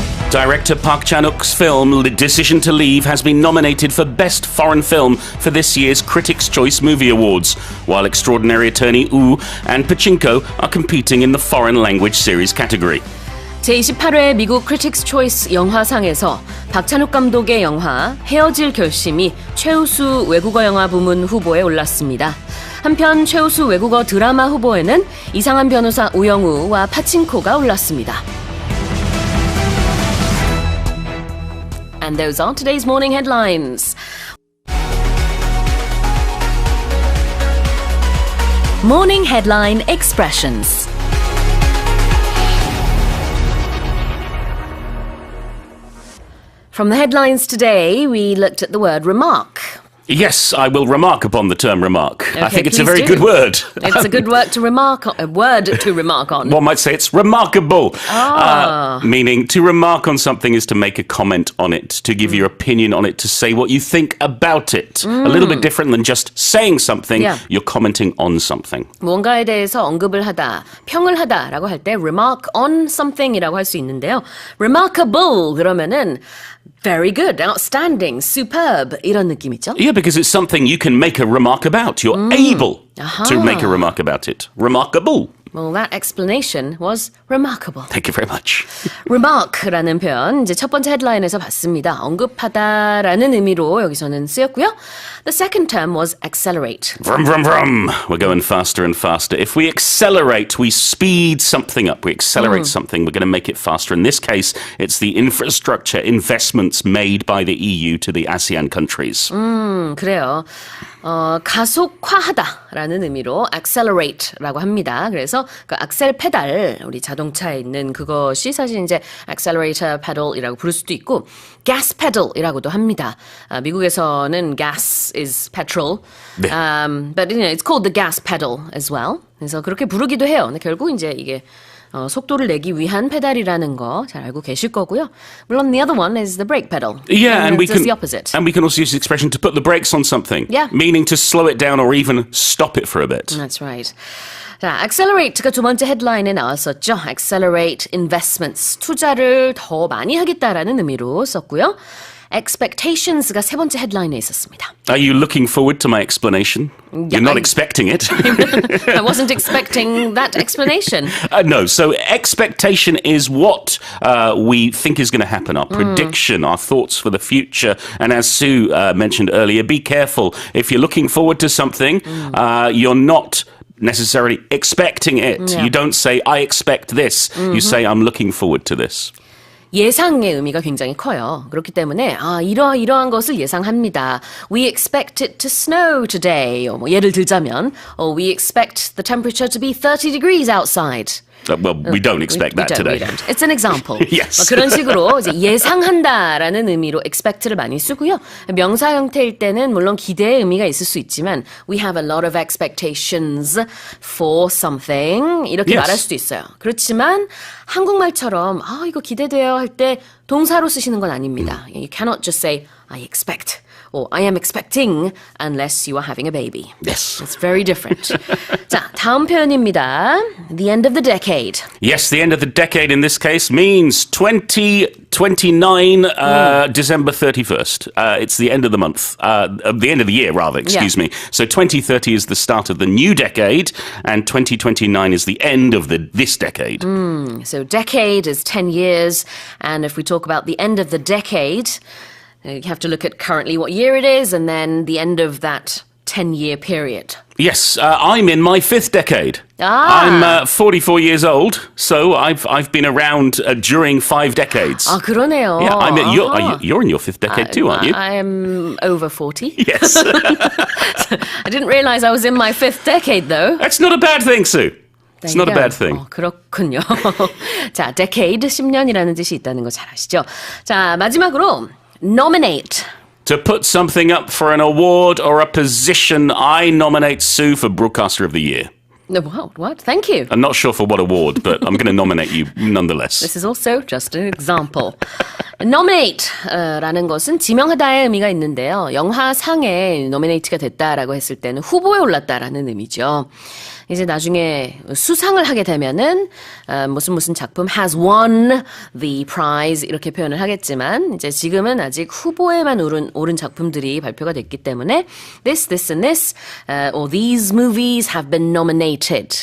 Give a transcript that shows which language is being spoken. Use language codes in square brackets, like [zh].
[en] Director Park Chan-wook's film The Decision to Leave has been nominated for Best Foreign Film for this year's Critics' Choice Movie Awards, while Extraordinary Attorney Woo and Pachinko are competing in the Foreign Language Series category. [ko] 제28회 미국 크리틱스 초이스 영화상에서 박찬욱 감독의 영화 헤어질 결심이 최우수 외국어 영화 부문 후보에 올랐습니다. 한편 최우수 외국어 드라마 후보에는 이상한 변호사 우영우와 파친코가 올랐습니다. [en] And those are today's morning headlines. Morning headline expressions. From the headlines today, we looked at the word remark. Yes, I will remark upon the term remark. I Okay, think it's a please very do. good word. It's a good word to remark on. A word to remark on. One might say it's remarkable. Meaning to remark on something is to make a comment on it, to give your opinion on it, to say what you think about it. A little bit different than just saying something. Yeah. You're commenting on something. [ko] 뭔가에 대해서 언급을 하다, 평을 하다라고 할 때 [en] remark on something [ko] 이라고 할 수 있는데요. remarkable 그러면은 [en] very good, outstanding, superb [ko] 이런 느낌이죠. [en] Yeah, because it's something you can make a remark about. You're able to make a remark about it. Remarkable. Well, that explanation was remarkable. Thank you very much. remark라는 표현 이제 첫 번째 헤드라인에서 봤습니다. 언급하다라는 의미로 여기서는 쓰였고요. The second term was accelerate. Vroom, vroom, vroom. We're going faster and faster. If we accelerate, we speed something up. We accelerate something, we're going to make it faster. In this case, it's the infrastructure investments made by the EU to the ASEAN countries. [ko] 그래요. 가속화하다라는 의미로 accelerate라고 합니다. 그래서 그 악셀 페달, 우리 자동차에 있는 그것이 사실 이제 accelerator pedal이라고 부를 수도 있고 gas pedal이라고도 합니다. 미국에서는 [en] gas is petrol, [ko] 네. [en] but you know, it's called the gas pedal as well. [ko] 그래서 그렇게 부르기도 해요. 근데 결국 이제 이게 속도를 내기 위한 페달이라는 거 잘 알고 계실 거고요. [en] 물론 the other one is the brake pedal. Yeah, and we it's can the opposite. and we can also use the expression to put the brakes on something. Yeah. Meaning to slow it down or even stop it for a bit. That's right. [ko] 자, accelerate가 두 번째 헤드라인에 나왔었죠. [en] accelerate investments. [ko] 투자를 더 많이 하겠다라는 의미로 썼고요. expectations가 세 번째 헤드라인에 있었습니다. [en] Are you looking forward to my explanation? You're not expecting it. I wasn't expecting that explanation. No, so expectation is what we think is going to happen, our prediction, our thoughts for the future. And as Sue mentioned earlier, be careful. If you're looking forward to something, you're not necessarily expecting it. Yeah. You don't say, I expect this. You say, I'm looking forward to this. [ko] 예상의 의미가 굉장히 커요. 그렇기 때문에 이러한 것을 예상합니다. [en] We expect it to snow today. [ko] 뭐 예를 들자면 [en] we expect the temperature to be 30 degrees outside. Well, we don't expect that today. We don't. It's an example. Yes. [ko] 그런 식으로 이제 예상한다라는 의미로 expect를 많이 쓰고요. 명사 형태일 때는 물론 기대의 의미가 있을 수 있지만 [en] we have a lot of expectations for something [ko] 이렇게 [en] Yes. [ko] 말할 수도 있어요. 그렇지만 한국말처럼 이거 기대돼요 할 때 동사로 쓰시는 건 아닙니다. [en] You cannot just say I expect or I am expecting unless you are having a baby. Yes. It's very different. [ko] 자, 다음 표현입니다. [en] The end of the decade. Yes, the end of the decade in this case means 2029, December 31st. It's the end of the month, the end of the year, rather, excuse me. So 2030 is the start of the new decade, and 2029 is the end of this decade. So decade is 10 years, and if we talk about the end of the decade, you have to look at currently what year it is, and then the end of that 10-year period. Yes, I'm in my 5th decade. Ah. I'm 44 years old, so I've been around during 5 decades. [ko] 아, 그러네요. [en] Yeah, you're in your 5th decade too, aren't you? I'm over 40. Yes. I didn't realize I was in my 5th decade, though. That's not a bad thing, Sue. It's not a bad thing. [ko] 그렇군요. 자, decade, 10년이라는 뜻이 있다는 거 잘 아시죠? 자, 마지막으로 nominate. [en] To put something up for an award or a position, I nominate Sue for Broadcaster of the Year. No, what? Thank you. I'm not sure for what award, but I'm going to nominate you nonetheless. This is also just an example. [ko] Nominate 라는 것은 지명하다의 의미가 있는데요. 영화상에 nominate가 됐다라고 했을 때는 후보에 올랐다라는 의미죠. 이제 나중에 수상을 하게 되면은 무슨 작품 [en] has won the prize [ko] 이렇게 표현을 하겠지만 이제 지금은 아직 후보에만 오른 작품들이 발표가 됐기 때문에 [en] this and this or these movies have been nominated.